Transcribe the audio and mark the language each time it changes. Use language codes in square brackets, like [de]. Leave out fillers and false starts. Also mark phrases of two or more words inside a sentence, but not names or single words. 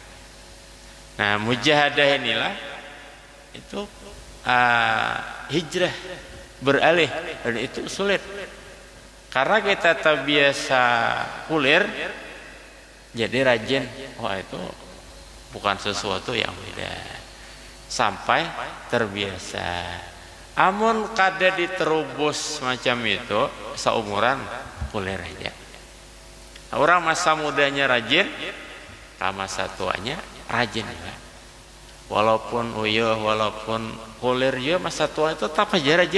[id] Nah, mujahadah inilah itu hijrah, beralih, dan itu sulit. Karena kita terbiasa kulir, jadi rajin. Wah, itu bukan sesuatu yang beda. Sampai terbiasa. [bjn] Amun kada diterubus macam itu, seumuran kulir aja. [id] Orang masa mudanya rajin, masa tuanya rajin juga. walaupun uyuh, walaupun kulir ya masa tua itu tetap aja rajin.